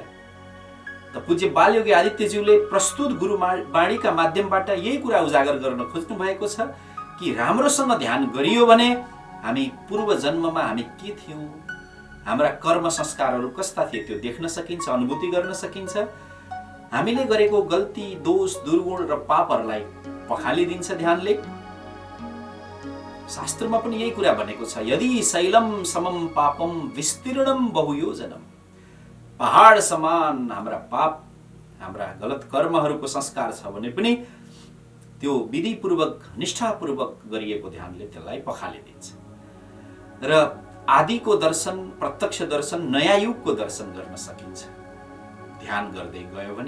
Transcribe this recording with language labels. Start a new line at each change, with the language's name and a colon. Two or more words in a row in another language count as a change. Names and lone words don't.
Nepali: त पूज्य बालयोगी आदित्यज्यूले प्रस्तुत गुरुवाणीका माध्यमबाट यही कुरा उजागर गर्न खोज्नु भएको छ कि राम्रोसँग ध्यान गरियो भने हामी पूर्व जन्ममा हामी के थियौं, हाम्रा कर्म संस्कारहरू कस्ता थिए त्यो देख्न सकिन्छ, अनुभूति गर्न सकिन्छ। हामीले गरेको गल्ती, दोष, दुर्गुण र पापहरूलाई पखालिदिन्छ ध्यानले। शास्त्रमा पनि यही कुरा भनेको छ,
Sanskrit: यदि शैलम समम पापम विस्तीर्णम बहुयोजनम।
Nepali: पहाड समान हाम्रा पाप, हाम्रा गलत कर्महरूको संस्कार छ भने पनि त्यो विधिपूर्वक, निष्ठापूर्वक गरिएको ध्यानले त्यसलाई पखालिदिन्छ र आदिको दर्शन, प्रत्यक्ष दर्शन, नयाँ युगको दर्शन गर्न सकिन्छ ध्यान गर्दै गयो भने।